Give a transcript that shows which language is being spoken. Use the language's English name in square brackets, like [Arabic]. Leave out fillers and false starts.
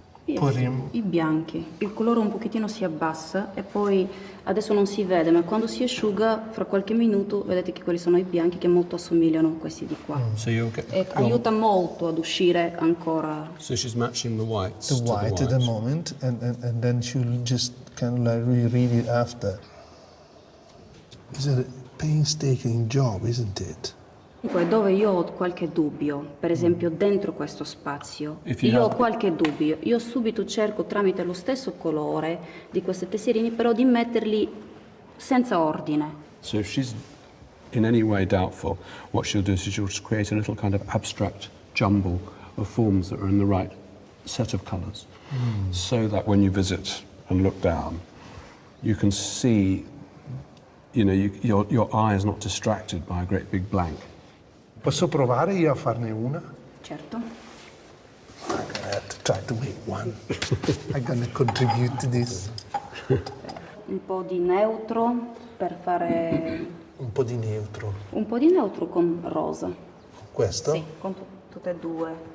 [Italian] I bianchi, il colore un pochettino si abbassa e poi adesso non si vede, ma quando si asciuga fra qualche minuto vedete che quelli sono i bianchi che molto assomigliano a questi di qua. [English] So [Italian] e aiuta molto ad uscire ancora. [English] So she's matching the whites. The white at the moment, and then she'll just kind of like reread it after. It's a painstaking job, isn't it? Poi dove io ho qualche dubbio, per esempio dentro questo spazio, io ho qualche dubbio, io subito cerco tramite lo stesso colore di questi tesserini, però di metterli senza ordine. So if she's in any way doubtful, what she'll do is she'll just create a little kind of abstract jumble of forms that are in the right set of colours, so that when you visit and look down, you can see, you know, your eye is not distracted by a great big blank. [Italian] Posso provare io a farne una? Certo. [English] I'm gonna have to try to make one. I'm gonna contribute to this. [Italian] Un po' di neutro per fare... Un po' di neutro. Un po' di neutro con rosa. Questo? Sì, con tutte e due.